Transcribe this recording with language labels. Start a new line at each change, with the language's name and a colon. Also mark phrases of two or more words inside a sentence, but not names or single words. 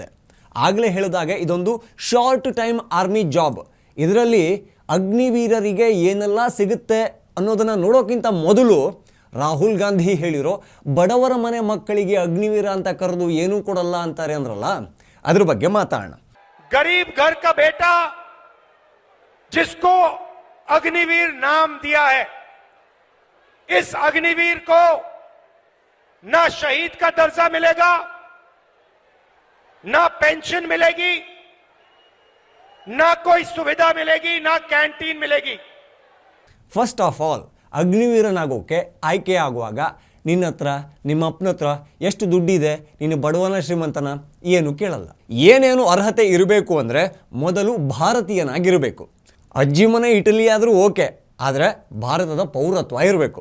Kannada: ಆಗಲೇ ಹೇಳಿದಾಗೆ ಇದೊಂದು
English: short time army job.
Kannada: ಇದರಲ್ಲಿ ಅಗ್ನಿವೀರರಿಗೆ ಏನೆಲ್ಲ ಸಿಗುತ್ತೆ ಅನ್ನೋದನ್ನು ನೋಡೋಕ್ಕಿಂತ ಮೊದಲು ರಾಹುಲ್ ಗಾಂಧಿ ಹೇಳಿರೋ ಬಡವರ ಮನೆ ಮಕ್ಕಳಿಗೆ ಅಗ್ನಿವೀರ ಅಂತ ಕರೆದು ಏನೂ ಕೊಡಲ್ಲ ಅಂತಾರೆ ಅಂದ್ರಲ್ಲ, ಅದ್ರ ಬಗ್ಗೆ ಮಾತಾಡೋಣ.
Hindi: गरीब घर का बेटा जिसको अग्निवीर नाम दिया है, इस अग्निवीर को ना शहीद का दर्जा मिलेगा, ना पेंशन मिलेगी, ना कोई सुविधा मिलेगी, ना कैंटीन मिलेगी.
English: first of all,
Kannada: ಅಗ್ನಿವೀರನಾಗೋಕ್ಕೆ ಆಯ್ಕೆ ಆಗುವಾಗ ನಿನ್ನ ಹತ್ರ ನಿಮ್ಮ ಅಪ್ಪನ ಹತ್ರ ಎಷ್ಟು ದುಡ್ಡಿದೆ, ನೀನು ಬಡವನ ಶ್ರೀಮಂತನ ಏನು ಕೇಳಲ್ಲ. ಏನೇನು ಅರ್ಹತೆ ಇರಬೇಕು ಅಂದರೆ ಮೊದಲು ಭಾರತೀಯನಾಗಿರಬೇಕು. ಅಜ್ಜಿ ಮನೆ ಇಟಲಿ ಆದರೂ ಓಕೆ, ಆದರೆ ಭಾರತದ ಪೌರತ್ವ ಇರಬೇಕು.